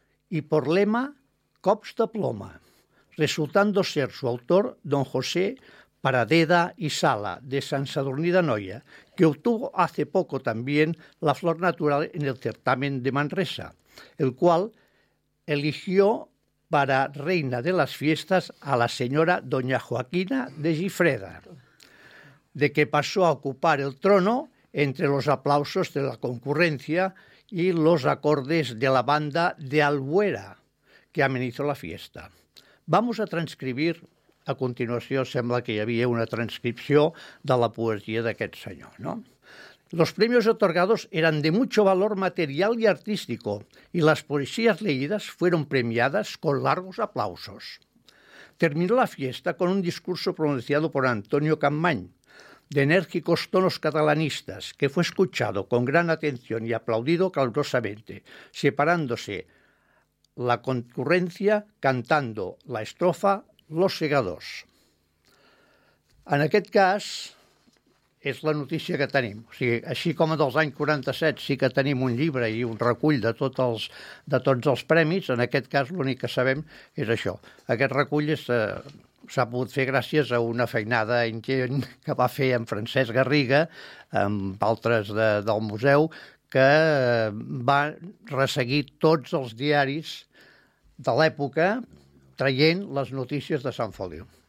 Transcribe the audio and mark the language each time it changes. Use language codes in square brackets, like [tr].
[es] y por lema, Cops de ploma, resultando ser su autor don José Paradeda y Sala, de Sant Sadurní d'Anoia, que obtuvo hace poco también la flor natural en el certamen de Manresa, el cual eligió para reina de las fiestas a la señora doña Joaquina de Gifreda, de que pasó a ocupar el trono entre los aplausos de la concurrencia y los acordes de la banda de Albuera, que amenizó la fiesta. Vamos a transcribir, [ca] a continuació sembla que hi havia una transcripció de la poesia d'aquest senyor, no? [es] Los premios otorgados eran de mucho valor material y artístico, y las poesías leídas fueron premiadas con largos aplausos. Terminó la fiesta con un discurso pronunciado por Antonio Campmany, de enérgicos tonos catalanistas, que fue escuchado con gran atención y aplaudido calurosamente, separándose la concurrencia cantando la estrofa Los Segadors. [ca] En aquest cas, és la notícia que tenim. O sigui, així com dels anys 47 sí que tenim un llibre i un recull de tots els premis, en aquest cas l'únic que sabem és això. Aquest recull és s'ha pogut fer gràcies a una feinada ingent que va fer en Francesc Garriga, amb altres del museu, que va resseguir tots els diaris de l'època traient les notícies de Sant Feliu.